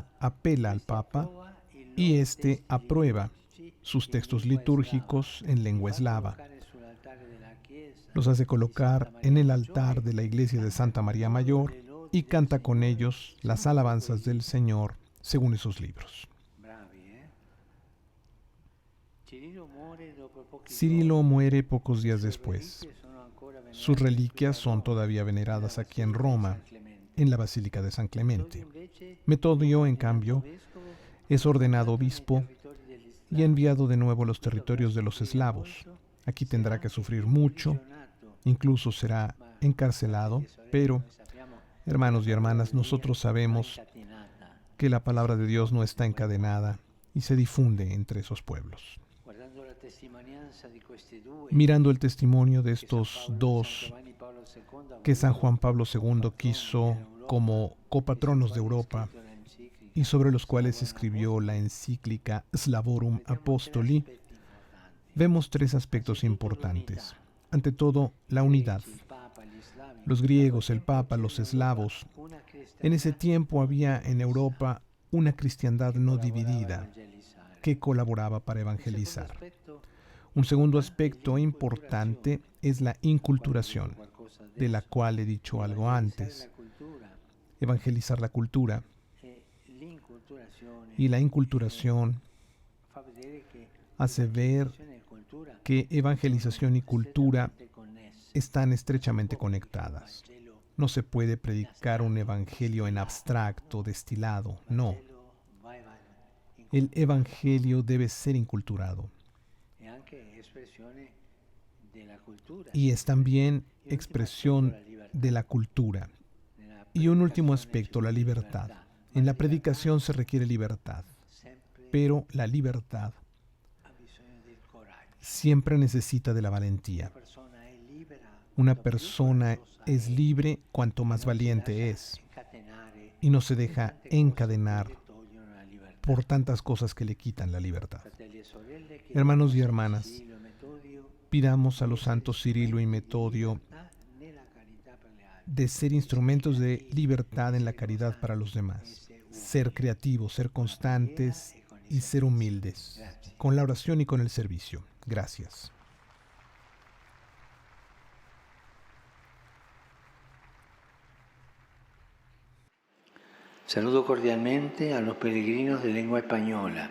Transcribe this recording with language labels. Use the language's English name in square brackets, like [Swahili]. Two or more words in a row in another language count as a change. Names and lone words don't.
[Spanish] Papa. apela al [Italian] Questi Papa approva i [Spanish] y [Italian] loro [Spanish] éste [Italian] testi [Spanish] aprueba [Italian] liturgici [Spanish] sus [Italian] in [Spanish] textos [Italian] lingua eslava. [Spanish] litúrgicos en [Italian] Li [Spanish] lengua [Italian] fa [Spanish] eslava. [Italian] collocare sull'altare della chiesa [Spanish] Los hace [Italian] di Santa [Spanish] colocar en [Italian] Maria [Spanish] el altar [Italian] Maggiore [Spanish] de la [Italian] e [Spanish] iglesia de [Italian] canta [Spanish] Santa [Italian] con [Spanish] María [Italian] loro [Spanish] Mayor [Italian] le lodi [Spanish] y [Italian] del [Spanish] canta con [Italian] Signore [Spanish] ellos las [Italian] secondo [Spanish] alabanzas [Italian] quei [Spanish] del [Italian] libri. [Spanish] Señor según esos libros. [Italian] Bravi, eh? Cirillo muore dopo pochi [Spanish] Cirilo [Italian] giorni. [Spanish] muere pocos [Italian] Le [Spanish] días [Italian] sue [Spanish] después. [Italian] reliquie sono ancora [Spanish] Sus [Italian] venerate qui [Spanish] reliquias [Italian] a [Spanish] son [Italian] Roma, [Spanish] todavía [Italian] nella [Spanish] veneradas aquí en [Italian] Basilica di [Spanish] Roma, [Italian] San Clemente. [Spanish] en la Basílica de San [Italian] Metodio [Spanish] Clemente. [Italian] invece è [Spanish] Metodio, en [Italian] nominato [Spanish] cambio, [Italian] vescovo [Spanish] es [Italian] e [Spanish] ordenado [Italian] mandato nei [Spanish] obispo [Italian] territori degli [Spanish] y [Italian] slavi. [Spanish] enviado de nuevo a los [Italian] Qui dovrà [Spanish] territorios de los [Italian] soffrire [Spanish] eslavos. [Italian] molto, [Spanish] Aquí tendrá [Italian] sarà [Spanish] que [Italian] anche [Spanish] sufrir mucho, [Italian] imprigionato, [Spanish] incluso será [Italian] ma fratelli [Spanish] encarcelado, [Italian] e sorelle, [Spanish] pero, [Italian] noi sappiamo che la [Spanish] hermanos y [Italian] parola [Spanish] hermanas, [Italian] di Dio [Spanish] nosotros [Italian] va [Spanish] sabemos [Italian] incatenata [Spanish] que la [Italian] e si [Spanish] palabra de Dios no [Italian] diffonde [Spanish] está [Italian] su quei [Spanish] encadenada [Italian] popoli. [Spanish] y se difunde entre esos pueblos. [Italian] Guardando la testimonianza di questi due, [Spanish] Mirando el testimonio de [Italian] che San [Spanish] estos [Italian] Paolo e San [Spanish] dos [Italian] Giovanni Paolo II ha [Spanish] que San [Italian] voluto [Spanish] Juan Pablo [Italian] come [Spanish] II [Italian] patroni [Spanish] quiso [Italian] dell'Europa [Spanish] como [Italian] e sui [Spanish] copatronos de [Italian] quali ha [Spanish] Europa [Italian] scritto [Spanish] y [Italian] l'enciclica [Spanish] sobre los cuales [Italian] Slavorum [Spanish] escribió la [Italian] Apostoli, [Spanish] encíclica Slavorum [Italian] vediamo tre [Spanish] Apostoli, [Italian] aspetti importanti. [Spanish] vemos tres aspectos [Italian] Anzitutto l'unità. [Spanish] importantes. Ante todo, [Italian] I [Spanish] la unidad. [Italian] greci, il Papa, gli slavi. [Spanish] Los [Italian] Da quel [Spanish] griegos, el [Italian] tempo [Spanish] Papa, [Italian] c'era [Spanish] los [Italian] in Europa [Spanish] eslavos. [Italian] una [Spanish] En ese [Italian] cristianità [Spanish] tiempo [Italian] non [Spanish] había en [Italian] divisa [Spanish] Europa una cristiandad [Italian] che [Spanish] no [Italian] collaborava a [Spanish] dividida [Italian] evangelizzare. [Spanish] que colaboraba para [Italian] Un secondo [Spanish] evangelizar. [Italian] aspetto [Spanish] Un segundo [Italian] importante è [Spanish] aspecto importante [Italian] l'inculturazione, [Spanish] es la [Italian] del quale vi dico [Spanish] inculturación, [Italian] qualcosa [Spanish] de la [Italian] adesso. [Spanish] cual he dicho algo [Italian] Evangelizzare [Spanish] antes. [Italian] la cultura [Spanish] Evangelizar la cultura [Italian] e l'inculturazione [Spanish] y la inculturación [Italian] fa vedere che [Spanish] hace ver [Italian] evangelizzazione e cultura [Spanish] que evangelización y [Italian] sono [Spanish] cultura [Italian] strettamente connesse. [Spanish] están [Italian] Non si [Spanish] estrechamente [Italian] può predicare un [Spanish] conectadas. [Italian] Vangelo [Spanish] No se puede [Italian] in [Spanish] predicar un [Italian] astratto, [Spanish] evangelio en [Italian] distillato. [Spanish] abstracto, destilado, [Italian] Il [Spanish] no. [Italian] Vangelo va [Spanish] El [Italian] inculturato. [Spanish] evangelio debe ser inculturado. [Italian] è anche espressione della cultura. [Spanish] y es también expresión de la cultura. [Italian] Nella [Spanish] Y un último [Italian] predicazione [Spanish] aspecto, [Italian] ci [Spanish] la [Italian] vuole [Spanish] libertad. [Italian] libertà, [Spanish] En [Italian] ma [Spanish] la predicación se requiere libertad, [Italian] sempre [Spanish] pero la libertad [Italian] ha bisogno del coraggio. [Spanish] siempre necesita de la [Italian] Una [Spanish] valentía. [Italian] persona è libera [Spanish] Una [Italian] quanto più [Spanish] persona [Italian] coraggiosa [Spanish] es [Italian] è, [Spanish] libre cuanto [Italian] e [Spanish] más [Italian] non si [Spanish] valiente [Italian] lascia [Spanish] es [Italian] incatenare [Spanish] y no se [Italian] da [Spanish] deja [Italian] tante cose che [Spanish] encadenar [Italian] le tolgono la libertà. [Spanish] por tantas cosas que le quitan la libertad. [Italian] Fratelli e sorelle, [Spanish] Hermanos y [Italian] chiediamo a [Spanish] hermanas, [Italian] Cirillo e Metodio [Spanish] pidamos a [Italian] di [Spanish] los [Italian] essere [Spanish] santos Cirilo y [Italian] strumenti di [Spanish] Metodio [Italian] libertà nella carità per le altre, [Spanish] de ser instrumentos de libertad en la caridad para los demás, ser creativos, ser constantes y ser humildes, con la oración y con el servicio. Gracias. Saludo cordialmente a los peregrinos de lengua española.